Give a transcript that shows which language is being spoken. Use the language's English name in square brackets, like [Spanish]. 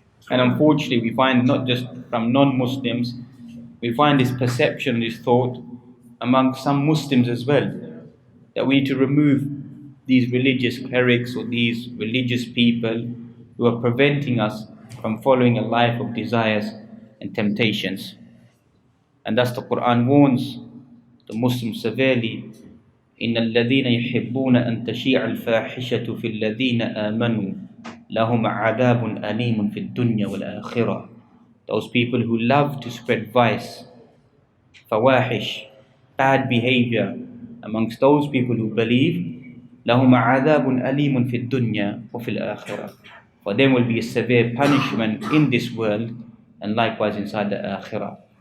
[English] And unfortunately, we find not just from non-Muslims, we find this perception, this thought among some Muslims as well, that we need to remove these religious clerics or these religious people who are preventing us from following a life of desires and temptations. And thus the Quran warns the Muslims severely, [Arabic] إن الذين يحبون أن تشيع الفاحشة في الذين آمنوا لهم عذاب أليم في الدنيا والآخرة. [English] Those people who love to spread vice, fawahish, bad behavior amongst those people who believe, [Arabic] لهم عذاب أليم في الدنيا وفي الآخرة. [English] For them will be a severe punishment in this world and likewise inside the Akhirah.